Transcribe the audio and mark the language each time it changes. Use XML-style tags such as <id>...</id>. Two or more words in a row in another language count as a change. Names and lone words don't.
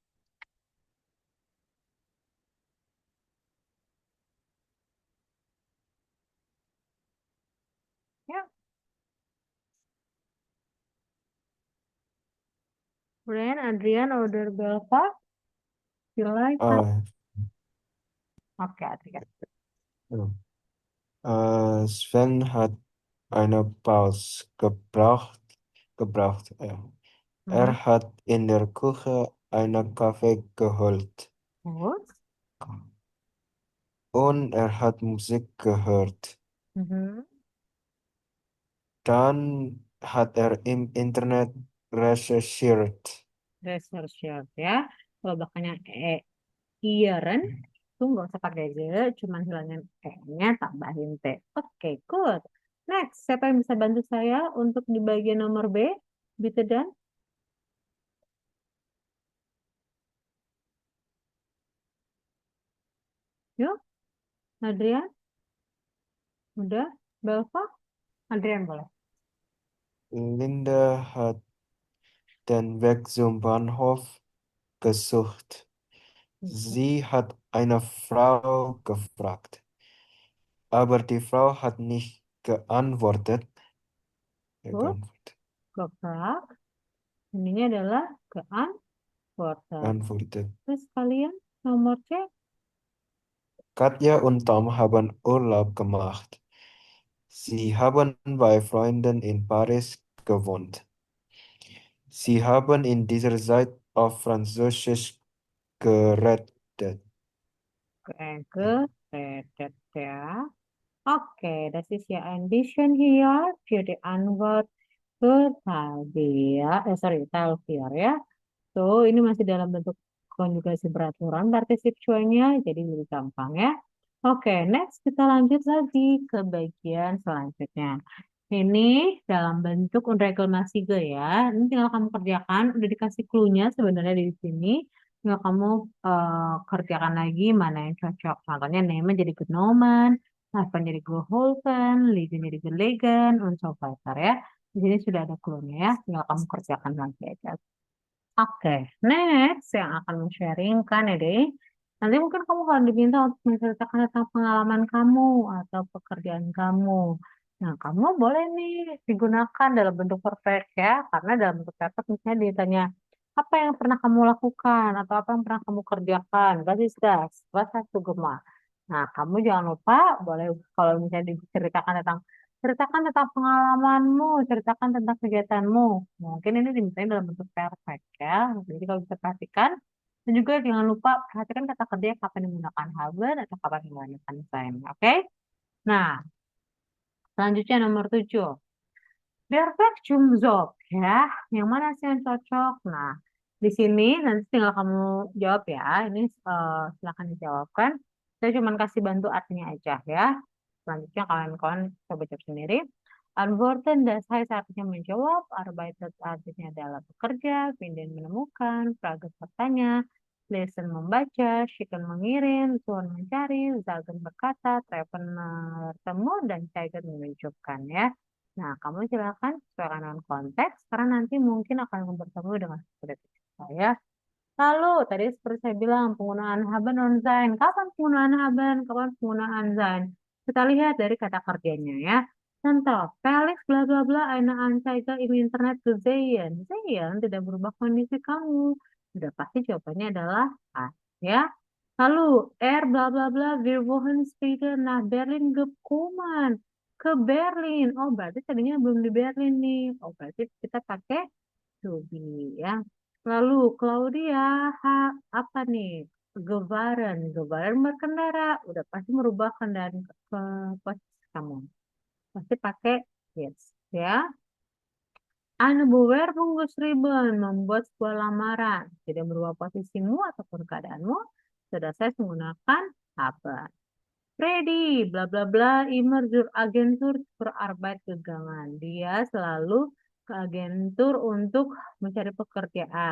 <id>Ya, Brian, Adrian, Oder, Belva, silakan. Ah, Oke, Adrian.</id> <de>ja. Sven hat eine Pause gebraucht. Ja. Mhm. Er hat in der Küche einen Kaffee geholt Gut. und er hat Musik gehört. Mhm. Dann hat er im Internet recherchiert.</de> <id>Researcher ya. Kalau belakangnya ieren, tuh nggak usah pakai Z, cuman hilangin E-nya, tambahin T. Oke, good. Next, siapa yang bisa bantu saya untuk di bagian nomor B? Bitte dan? Yuk, Adrian, udah? Belva? Adrian boleh.</id> <de>Linda hat den Weg zum Bahnhof gesucht. Sie hat eine Frau gefragt, aber die Frau hat nicht geantwortet.</de> <en>Good.</en> <de>Geantwortet. Geprak.</de> <id>Ininya adalah geantwortet.</id> <de>Geantwortet.</de> <id>Terus kalian nomor C?</id> <de>Katja und Tom haben Urlaub gemacht. Sie haben bei Freunden in Paris gewohnt. Sie haben in dieser Zeit auf Französisch geredet. Geredet ya.</de> <id>Oke,</id> <de>das ist ja ein bisschen hier für die Antwort</de> <id>ke tadi ya. Sorry, Teil 4 ya. Tuh, ini masih dalam bentuk konjugasi beraturan partisip cuanya, jadi lebih gampang ya. Oke, next kita lanjut lagi ke bagian selanjutnya. Ini dalam bentuk unregelmäßige ya. Ini tinggal kamu kerjakan, udah dikasih clue-nya sebenarnya di sini. Tinggal kamu kerjakan lagi mana yang cocok. Contohnya name jadi genomen, apa jadi geholfen, liegen jadi gelegen,</id> <de>und so weiter</de> <id>ya. Di sini sudah ada clue-nya ya. Tinggal kamu kerjakan lagi aja. Oke, next yang akan men-sharingkan ya deh. Nanti mungkin kamu akan diminta untuk menceritakan tentang pengalaman kamu atau pekerjaan kamu. Nah, kamu boleh nih digunakan dalam bentuk perfect ya, karena dalam bentuk perfect misalnya ditanya apa yang pernah kamu lakukan atau apa yang pernah kamu kerjakan.</id> <de>Was ist das? Was hast du gemacht?</de> <id>Nah, kamu jangan lupa boleh kalau misalnya ceritakan tentang pengalamanmu, ceritakan tentang kegiatanmu. Mungkin ini dimintain dalam bentuk perfect ya. Jadi kalau bisa perhatikan, dan juga jangan lupa perhatikan kata kerja kapan menggunakan haben atau kapan menggunakan sein. Oke? Nah, selanjutnya nomor 7.</id> <en>Perfect job</en> <id>ya. Yang mana sih yang cocok? Nah, di sini nanti tinggal kamu jawab ya. Ini silakan dijawabkan. Saya cuma kasih bantu artinya aja ya. Selanjutnya kawan-kawan coba jawab sendiri.</id> <de>Antworten das heißt</de> <id>artinya menjawab, arbeitet artinya adalah bekerja, finden menemukan, fragen bertanya, lesen membaca, schicken mengirim, suchen mencari, sagen berkata, treffen bertemu, dan zeigen menunjukkan ya. Nah, kamu silakan sesuaikan dengan konteks, karena nanti mungkin akan bertemu dengan seperti saya. Lalu, tadi seperti saya bilang, penggunaan</id> <de>haben und sein.</de> <id>Kapan penggunaan haben? Kapan penggunaan sein? Kita lihat dari kata kerjanya ya.</id> <de>Contoh, Felix bla bla bla eine Anzeige im Internet gesehen.</de> <id>Sehen tidak berubah kondisi kamu. Sudah pasti jawabannya adalah A. Ya. Lalu, bla bla bla,</id> <de>wir wollen später nach Berlin gekommen.</de> <id>Ke Berlin. Oh, berarti tadinya belum di Berlin nih. Oh, berarti kita pakai to be ya. Lalu Claudia, apa nih? Gebaran berkendara. Udah pasti merubah kendaraan ke posisi kamu. Pasti pakai yes, ya.</id> <de>Eine Bewerbung geschrieben,</de> <id>membuat sebuah lamaran. Tidak merubah posisimu ataupun keadaanmu. Sudah saya menggunakan apa? Freddy, bla bla bla,</id> <de>immer zur Agentur für Arbeit gegangen.</de> <id>Dia selalu ke agentur untuk mencari pekerjaan.</id>